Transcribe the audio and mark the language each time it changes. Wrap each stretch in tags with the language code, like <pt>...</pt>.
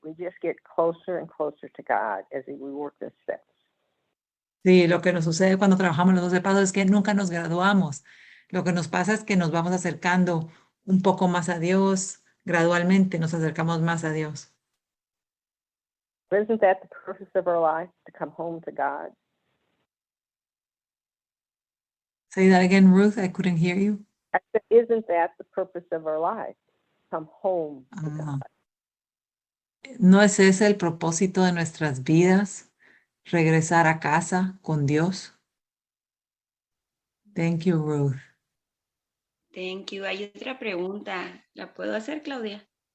<en>We just get closer and closer to God as we work the steps.</en> <es>Sí, lo que nos sucede cuando trabajamos los 12 pasos es que nunca nos graduamos. Lo que nos pasa es que nos vamos acercando un poco más a Dios, gradualmente nos acercamos más a Dios.</es> <en>Isn't that the purpose of our life, to come home to God? Say that again, Ruth, I couldn't hear you. I said, isn't that the purpose of our life? Come home to God.</en> <es>¿No es ese el propósito de nuestras vidas? Regresar a casa con Dios.</es> <en>Thank you, Ruth. Thank you.</en> <es>Hay otra pregunta. ¿La puedo hacer, Claudia?</es>